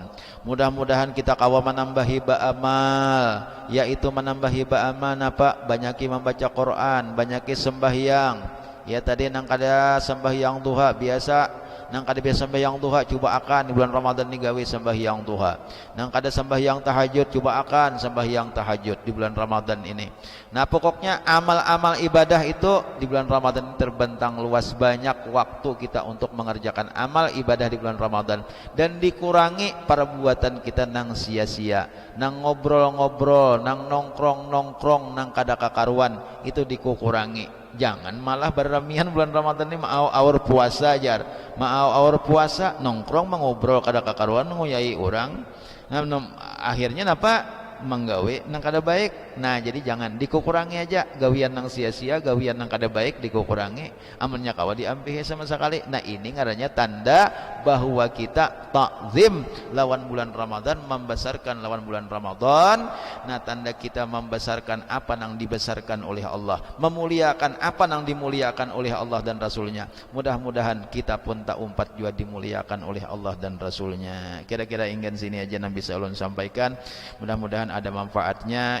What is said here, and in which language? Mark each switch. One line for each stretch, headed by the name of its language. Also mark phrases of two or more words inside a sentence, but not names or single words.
Indonesian: Mudah-mudahan kita kawa menambah hibah amal, yaitu menambah hibah amal apa?
Banjar: Banyaki membaca Quran, banyaki sembahyang. Ya tadi nang kada sembahyang duha biasa. Nang kada biasa sembahyang duha coba akan di bulan Ramadan ni gawe sembahyang duha. Nang kada sembahyang tahajud coba akan sembahyang tahajud di bulan Ramadan ini.
Indonesian: Nah pokoknya amal-amal ibadah itu di bulan Ramadan terbentang luas, banyak waktu kita untuk mengerjakan amal ibadah di bulan Ramadan, dan dikurangi perbuatan kita nang sia-sia,
Banjar: nang ngobrol-ngobrol, nang nongkrong-nongkrong, nang kada kakaruan, itu dikurangi. Jangan malah berremian bulan Ramadan ini mau awur puasa jar, mau awur puasa nongkrong mengobrol kada kakaruan nguyai orang. Nah, akhirnya napa menggawe nang kada baik. Nah jadi jangan dikurangi aja gawian nang sia-sia, gawian nang kada baik dikurangi, amannya kawa diampihi sama sekali. Nah ini ngarannya tanda bahwa kita takzim lawan bulan Ramadan, membesarkan lawan bulan Ramadan.
Indonesian: Nah tanda kita membesarkan apa nang dibesarkan oleh Allah, memuliakan apa nang dimuliakan oleh Allah dan Rasulnya. Mudah-mudahan kita pun tak umpat juga dimuliakan oleh Allah dan Rasulnya. Kira-kira ingin sini aja yang bisa ulun sampaikan. Mudah-mudahan ada manfaatnya.